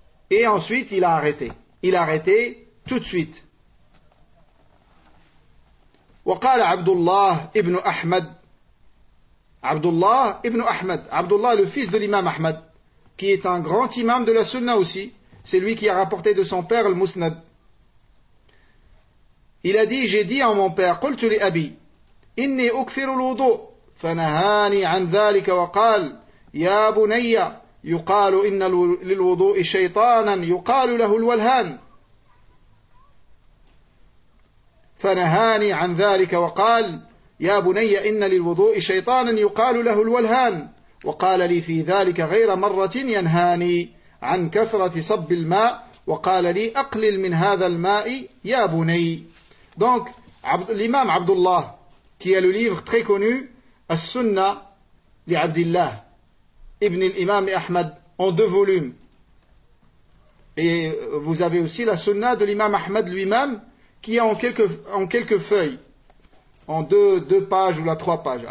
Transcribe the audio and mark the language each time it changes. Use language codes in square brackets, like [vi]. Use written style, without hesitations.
[fr] Et ensuite, il a arrêté. Il a arrêté tout de suite. [ar] وقال عبد الله ابن أحمد [fr] Abdullah, le fils de l'imam Ahmad, qui est un grand imam de la Sunna aussi, c'est lui qui a rapporté de son père le Musnad. Il a dit, j'ai dit à mon père, [ar] قلت لأبي, إني أكثر الوضوء, فنهاني عن ذلك وقال, يا بني, يقال إن للوضوء شيطانا, يقال له الولهان. فنهاني عن ذلك وقال, يا بني إن للوضوء شيطانا يقال له الولهان وقال لي في ذلك غير مرة ينهاني عن كثرة صب الماء وقال لي أقلل من هذا الماء يا بني. [fr] Donc l'imam Abdullah, qui a le livre très connu As-Sunna li Abdillah ibn al-Imam Ahmad en deux volumes, et vous avez aussi la Sunna de l'imam Ahmad lui-même qui est en quelques feuilles, en deux pages ou la trois pages.